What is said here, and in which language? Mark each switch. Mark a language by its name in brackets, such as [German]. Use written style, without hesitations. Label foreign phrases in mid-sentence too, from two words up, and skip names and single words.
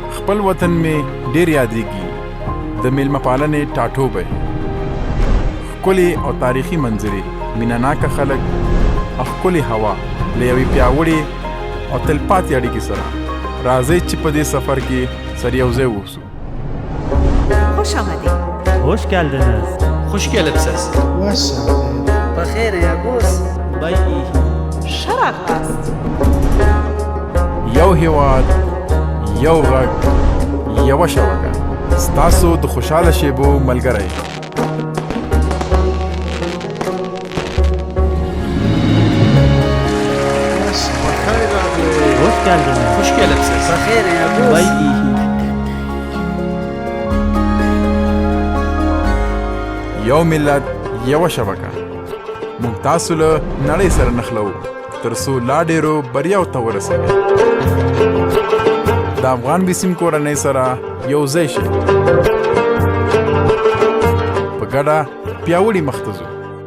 [Pashto] خپل وطن می ډیر یادېږي د میلمه پالنې ټاټوبی ښکلې او تاریخي منظرې مینه‌ناکه خلک او ښکلې هوا له یوې پیاوړې او تلپاتې اړیکې سره راځئ چې په دې سفر کې سره یو ځای واوسو. [Persian] خوش آمدید. [Turkish] Hoş geldiniz. Hoş geldiniz. بخیر یا ګوس. [Persian] شرف است. [Pashto] یو هیواد یو غږ یوه شبکه ستاسو د خوشحاله شیبو ملګری. [Turkish] Hoş geldiniz. Hoş geldiniz. بخیر یا ګوس. [Pashto] یو ملت یوه شبکه موږ تاسو له نړۍ سره نښلوو تر څو لا ډېرو بریاو ته ورسوي. د افغان بیسیم کورنۍ سره یو ځای شئ په ګډه پیاوړي مخ ته ځو.